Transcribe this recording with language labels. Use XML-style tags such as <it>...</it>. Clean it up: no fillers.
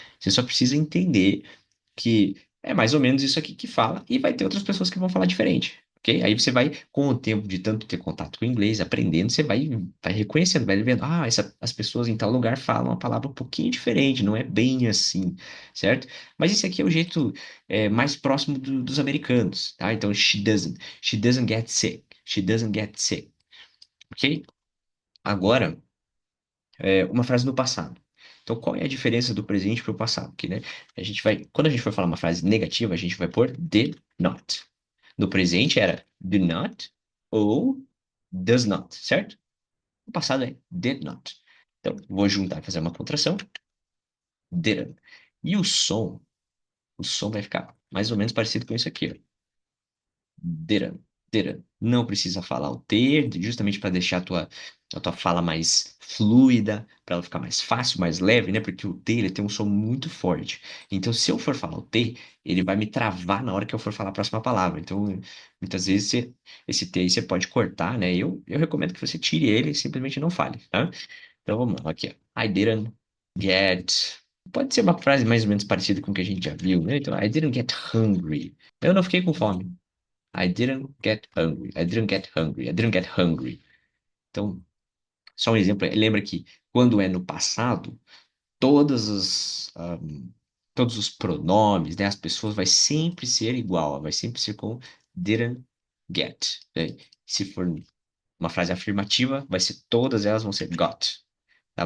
<pt>Você só precisa entender que é mais ou menos isso aqui que fala, e vai ter outras pessoas que vão falar diferente. Ok? Aí você vai, com o tempo de tanto ter contato com o inglês, aprendendo, você vai reconhecendo, vai vendo, as pessoas em tal lugar falam uma palavra um pouquinho diferente, não é bem assim, certo? Mas esse aqui é o jeito mais próximo dos americanos, tá?</pt> <en>Então, she doesn't get sick, she doesn't get sick, ok?</en> <pt>Agora, uma frase no passado. Então, qual é a diferença do presente para o passado? Que, né, quando a gente for falar uma frase negativa, a gente vai pôr did not. No presente era do not ou does not, certo? O passado é did not. Então, vou juntar e fazer uma contração, didn't. E o som vai ficar mais ou menos parecido com isso aqui, ó. Didn't, didn't. Não precisa falar o T, justamente para deixar a tua fala mais fluida, para ela ficar mais fácil, mais leve, né? Porque o T ele tem um som muito forte. Então, se eu for falar o T, ele vai me travar na hora que eu for falar a próxima palavra. Então, muitas vezes esse T aí você pode cortar, né? Eu recomendo que você tire ele e simplesmente não fale, tá? Então, vamos lá, aqui, ó.</pt> <en>I didn't get.</en> <pt>Pode ser uma frase mais ou menos parecida com o que a gente já viu, né?</pt> <en>Então, I didn't get hungry.</en> <pt>Eu não fiquei com fome.</pt> <en>I didn't get hungry. I didn't get hungry. I didn't get hungry.</en> <pt>Então, só um exemplo. Lembra que quando é no passado, todas todos os pronomes, né, as pessoas vai sempre ser igual. Vai sempre ser com didn't get, né? Se for uma frase afirmativa, todas elas vão ser got, tá?</pt>